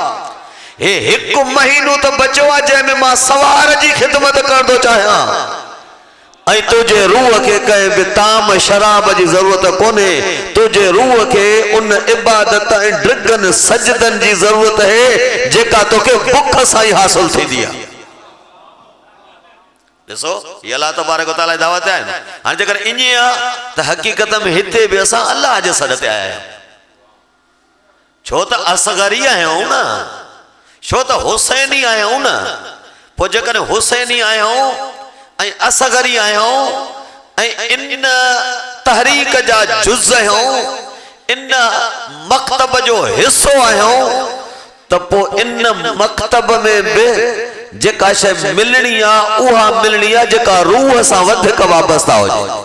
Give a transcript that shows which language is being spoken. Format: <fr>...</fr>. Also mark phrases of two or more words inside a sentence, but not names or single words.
<sd>हे हिकु महीनो त बचियो आहे जंहिंमें मां सवार जी ख़िदमत करणो चाहियां, ऐं तुझे रूह खे कंहिं बि ताम शराब जी ज़रूरत कोन्हे। तुझे रूह खे उन इबादत ऐं ड्रिगन सजदन जी ज़रूरत है जेका तोखे बुख सां ई हासिल थींदी आहे। ॾिसो ये अल्लाह तबारक व तआला जी दावत आहे। हाणे जेकर ईअं आहे त हक़ीक़त में हिते बि असां अल्लाह जे सॾ ते आया आहियूं, छो त असगरी आहियूं न, छो त हुसैनी आहियूं न। पोइ जेकॾहिं हुसैनी आहियूं ऐं असगरी आहियूं ऐं इन तहरीक जा जुज़ आहियूं, इन मकतब जो हिस्सो आहियूं, त पोइ इन मकतब में बि जेका शइ मिलणी आहे उहा मिलणी आहे जेका रूह सां वधीक वाबस्ता हुजे।</sd>